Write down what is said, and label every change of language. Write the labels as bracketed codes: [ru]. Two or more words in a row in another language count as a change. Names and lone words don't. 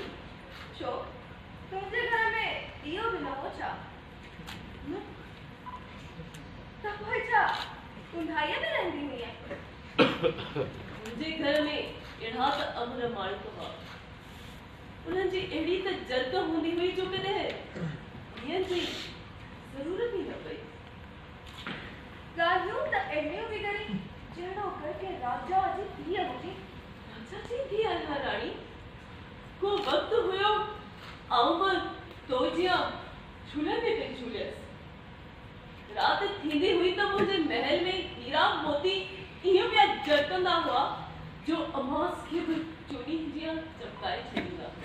[sd] छो तुंहिंजे घर में इहो बि न हो छा न त पोइ छा उंधाईअ में रहंदी हुईअं मुंहिंजे घर में अहिड़ा त अमर माण्हू हुआ उन्हनि जी अहिड़ी त जरक हूंदी हुई जो कॾहिं ॾींहं जी ज़रूरत ई न पई ॻाल्हियूं त अहिड़ियूं बि करी जहिड़ो करके राजा जी धीअ हुजे राजा जी थी आहियां राणी को वक़्तु हुयो आऊं बि तोजिया झूलंदे पई झूलियसि राति थींदी हुई त मुंहिंजे महल में हीरा मोती ईअं पिया जरकंदा हुआ जो अमास खे बि चोरी जिया चमकाए छॾींदा हुआ